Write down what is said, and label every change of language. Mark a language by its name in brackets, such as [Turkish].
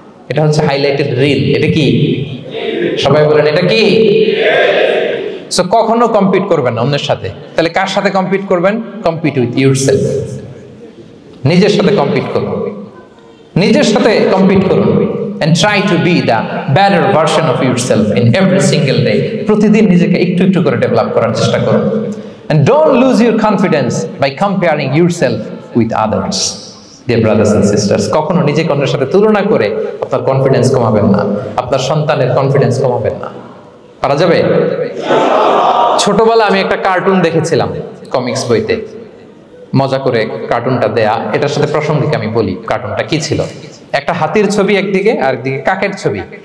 [Bangla] এটা হচ্ছে highlighted reel. এটা কি? সবাই বলেন এটা কি? সো কখনো কম্পিট করবেন না অন্যের সাথে। তাহলে কার সাথে কম্পিট করবেন? [English] Compete with yourself. [Bangla] নিজের সাথে কম্পিট করুন, নিজের সাথে কম্পিট করুন। [English] and try to be the better version of yourself in every single day. [Bangla] প্রতিদিন নিজেকে একটু একটু করে ডেভেলপ করার চেষ্টা করুন। [English] and don't lose your confidence by comparing yourself with others. Dear brothers and sisters, [Bangla] কখনো নিজেকে অন্যের সাথে তুলনা করে আপনার কনফিডেন্স কমাবেন না, আপনার সন্তানের কনফিডেন্স কমাবেন না। পারা যাবে? ছোটবেলা আমি একটা কার্টুন দেখেছিলাম কমিক্স বইতে, মজা করে কার্টুনটা দেয়া। এটার সাথে প্রাসঙ্গিক আমি বলি কার্টুনটা কি ছিল। একটা হাতির ছবি একদিকে, আর একদিকে কাকের ছবি।